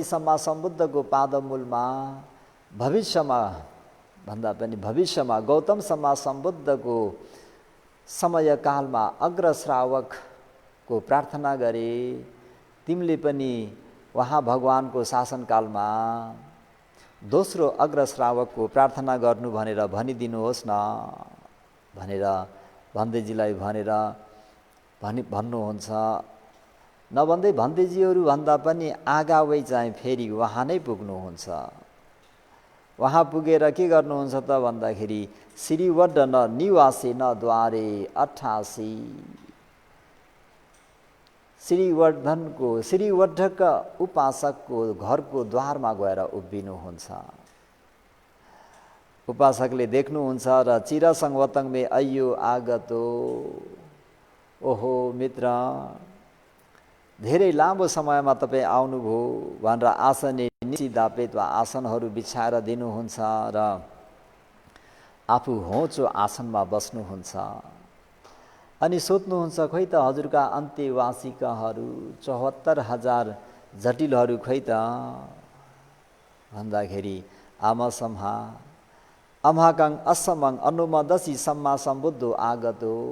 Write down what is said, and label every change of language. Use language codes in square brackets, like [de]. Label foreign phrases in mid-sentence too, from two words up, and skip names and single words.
[ne] सम्मा सम्बुद्धको पादमूलमा भविष्यमा भन्दा पनि भविष्यमा गौतम सम्मा सम्बुद्धको समयकालमा अग्रश्रावकको प्रार्थना गरे, तिमीले पनि वहाँ भगवानको शासनकालमा दोस्रो अग्रश्रावकको प्रार्थना गर्नु भनेर भनिदिनुहोस् न भनेर भन्देजीलाई भनेर भन्नुहुन्छ। नभन्दै भन्देजीहरू भन्दा पनि आगावै चाहिँ फेरि वहाँ नै पुग्नुहुन्छ। वहाँ पुगेर के गर्नुहुन्छ त भन्दाखेरि [pi] श्रीवड्ड न निवासे न द्वारे [ne] 88, श्रीवड्डक उपासकको घरको द्वारमा गएर उभिनुहुन्छ। उपासकले देख्नुहुन्छ र [pi] चिरसङ्गवतङ मे अय्यो आगतो, [ne] ओहो मित्र धेरै लामो समयमा तपाईँ आउनुभयो भनेर [pi] आसने निशिदापेत [ne] वा आसनहरू बिछाएर दिनुहुन्छ र आफू होचो आसनमा बस्नुहुन्छ। अनि सोध्नुहुन्छ, खोइ त हजुरका अन्त्यवासिकाहरू 74,000 जटिलहरू खोइ त भन्दाखेरि [pi] आमसम्हा अम्हाकं असमं अनुमदसी सम्मा सम्बुद्धो आगतो,